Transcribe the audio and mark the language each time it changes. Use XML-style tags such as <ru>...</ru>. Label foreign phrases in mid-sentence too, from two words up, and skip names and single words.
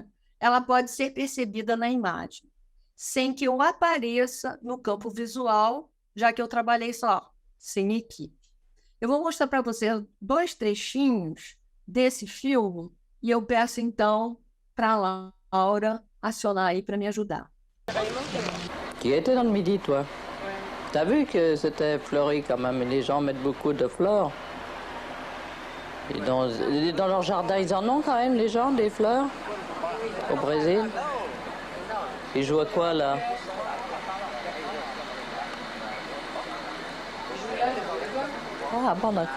<pt>Ela pode ser percebida na imagem, sem que eu apareça no campo visual, já que eu trabalhei só, sem equipe. Eu vou mostrar para você 2 trechinhos desse filme e eu peço, então, para a Laura acionar aí para me ajudar.</pt> <fr>Tu étais dans le Midi, toi? T'as vu que c'était fleuri quand même, les gens mettent beaucoup de fleurs. Et dans leur jardin, ils en ont quand même, les gens, des fleurs, au Brésil. Ils jouent à quoi, là? Ah, bon, d'accord.</fr>